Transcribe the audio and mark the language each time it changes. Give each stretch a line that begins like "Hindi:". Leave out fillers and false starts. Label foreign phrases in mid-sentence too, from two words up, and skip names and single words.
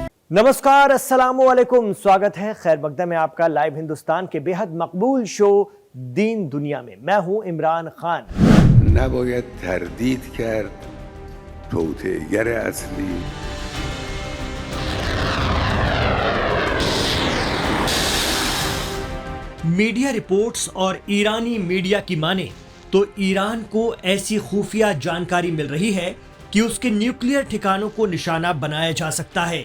Hindi: नमस्कार, अस्सलामुअलैकुम। स्वागत है खैर मकदम में आपका लाइव हिंदुस्तान के बेहद मकबूल शो दीन दुनिया में। मैं हूं इमरान खान।
Persian: نباید تردید کرد توطئه‌گر اصلی
English: media reports
Hindi: और ईरानी मीडिया की माने तो ईरान को ऐसी खुफिया जानकारी मिल रही है कि उसके न्यूक्लियर ठिकानों को निशाना बनाया जा सकता है।